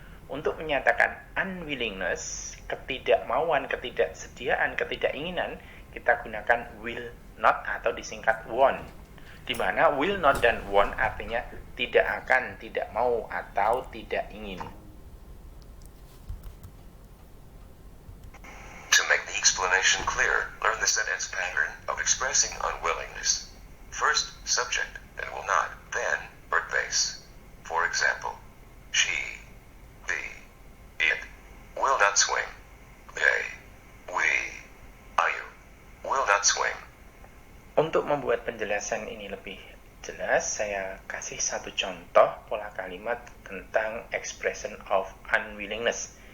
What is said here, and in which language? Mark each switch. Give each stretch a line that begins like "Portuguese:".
Indonesian: Untuk menyatakan unwillingness, ketidakmauan, ketidaksediaan, ketidakinginan, kita gunakan will not atau disingkat won't. Di mana will not dan won't artinya tidak akan, tidak mau, atau tidak ingin.
English: To make the explanation clear, learn the sentence pattern of expressing unwillingness. First, subject, then will not, then verb base. For example, she, they, it, will not swing. They, we, you, will not swing.
Indonesian: Untuk membuat penjelasan ini lebih jelas, saya kasih satu contoh pola kalimat tentang expression of unwillingness.